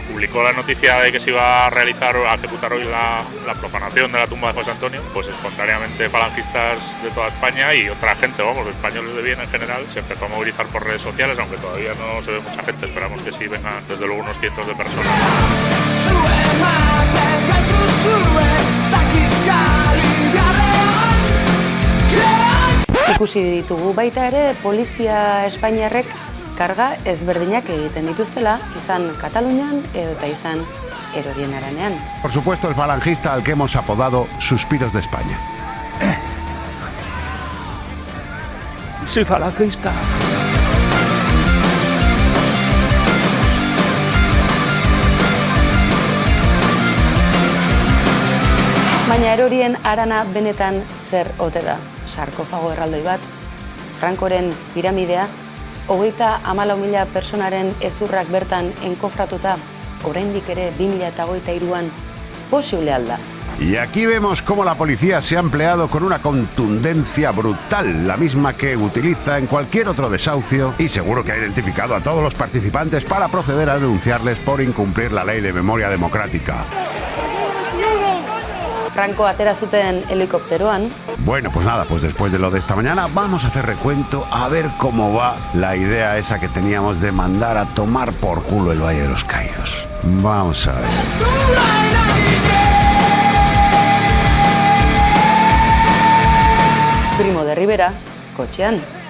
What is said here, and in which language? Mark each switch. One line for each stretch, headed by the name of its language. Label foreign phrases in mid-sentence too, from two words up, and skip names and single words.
Spanish: Publicó la noticia de que se iba a realizar o a ejecutar hoy la profanación de la tumba de José Antonio, pues espontáneamente falangistas de toda España y otra gente, vamos, españoles de bien en general, se empezó a movilizar por redes sociales, aunque todavía no se ve mucha gente, esperamos que sí vengan desde luego unos cientos de personas.
Basque: Ikusi ditugu baita ere polizia espainiarrek karga ezberdinak egiten dituztela, izan Katalunian eta izan erorien aranean.
Spanish: Por supuesto, el falangista al que hemos apodado Suspiros de España. Soy falangista.
Basque: Baina erorien arana benetan zer ote da? Sarkofago erraldoi bat, Frankoren piramidea, 34.000 personaren ezurrak bertan enkofratuta, oraindik ere 2023an posible alda.
Spanish: Y aquí vemos cómo la policía se ha empleado con una contundencia brutal, la misma que utiliza en cualquier otro desahucio, y seguro que ha identificado a todos los participantes para proceder a denunciarles por incumplir la ley de memoria democrática.
Basque: Franco atera zuten helikopteroan.
Spanish: Bueno, pues nada, pues después de lo de esta mañana vamos a hacer recuento a ver cómo va la idea esa que teníamos de mandar a tomar por culo el Valle de los Caídos. Vamos a ver.
Basque: Primo de Rivera, kotxean.